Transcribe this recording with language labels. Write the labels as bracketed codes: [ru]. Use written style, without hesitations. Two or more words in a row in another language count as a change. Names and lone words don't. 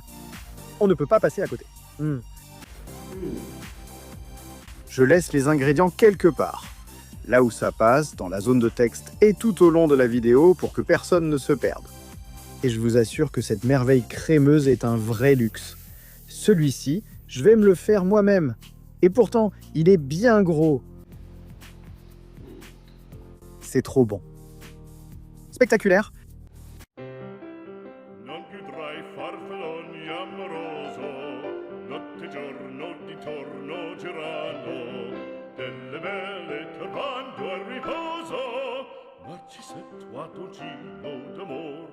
[fr] On ne peut pas passer à côté. Je laisse les ingrédients quelque part, là où ça passe, dans la zone de texte et tout au long de la vidéo pour que personne ne se perde. Et je vous assure que cette merveille crémeuse est un vrai luxe. Celui-ci, je vais me le faire moi-même. Et pourtant, il est bien gros. C'est trop bon. Spectaculaire. [it] Non più tra i farfalloni amoroso, notte e giorno di torno girando, delle belle turbando al riposo, Narcisetto Adugino d'amor.